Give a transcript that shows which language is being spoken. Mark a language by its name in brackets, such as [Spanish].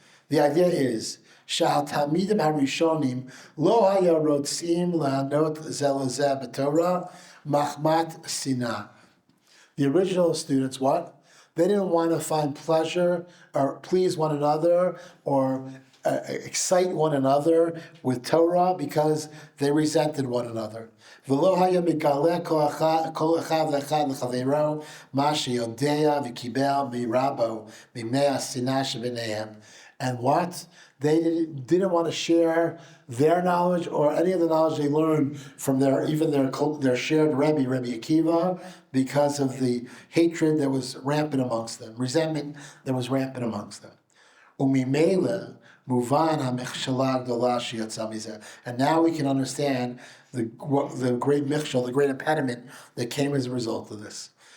[English] The idea is [Hebrew] שהתלמידים הראשונים לא היה רוצים לענות זה לזה בתורה מחמת שנאה. [English] The original students, what? They didn't want to find pleasure or please one another or excite one another with Torah because they resented one another. [Hebrew] ולא היה מגלה כל אחד ואחד לחברו מה שיודע וקיבל מרבו מפני השנאה שביניהם. [English] And what? They didn't want to share their knowledge or any of the knowledge they learned from their shared Rebbe, Rabbi Akiva, because of the hatred that was rampant amongst them, resentment that was rampant amongst them. [Hebrew] וממילא מובן המכשלה הגדולה שיצאה מזה. [English] And now we can understand the great michshel, the great impediment that came as a result of this.